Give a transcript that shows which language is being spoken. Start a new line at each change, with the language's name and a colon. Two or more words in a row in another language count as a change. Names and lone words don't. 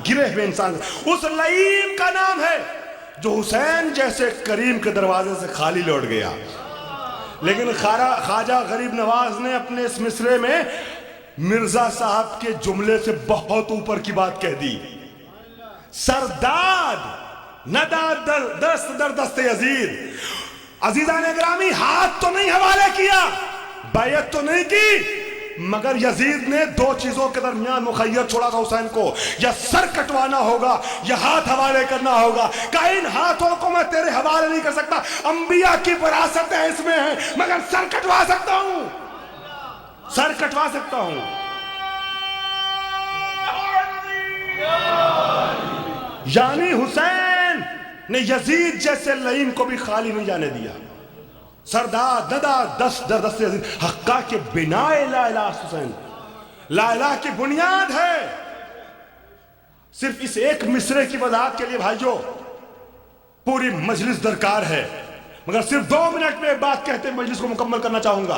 Urdu: گرے ہوئے انسان اس لئیم کا نام ہے جو حسین جیسے کریم کے دروازے سے خالی لوٹ گیا. لیکن خواجہ غریب نواز نے اپنے اس مصرے میں مرزا صاحب کے جملے سے بہت اوپر کی بات کہہ دی.
Persian: سرداد نداد دست در دست یزید.
Urdu: عزیزان گرامی ہاتھ تو نہیں حوالے کیا بیعت تو نہیں کی مگر یزید نے دو چیزوں کے درمیان مخیر چھوڑا تھا حسین کو، یا سر کٹوانا ہوگا یا ہاتھ حوالے کرنا ہوگا. کہ ان ہاتھوں کو میں تیرے حوالے نہیں کر سکتا، انبیاء کی وراثتیں اس میں ہیں، مگر سر کٹوا سکتا ہوں، سر کٹوا سکتا ہوں. یعنی حسین نے یزید جیسے لعین کو بھی خالی نہیں جانے دیا.
Persian: سردار ددا دس در دست یزید حقہ کے بنا لا الہ حسین،
Urdu: لا الہ کی بنیاد ہے. صرف اس ایک مصرے کی وضاحت کے لیے بھائیو پوری مجلس درکار ہے، مگر صرف 2 منٹ میں بات کہتے مجلس کو مکمل کرنا چاہوں گا.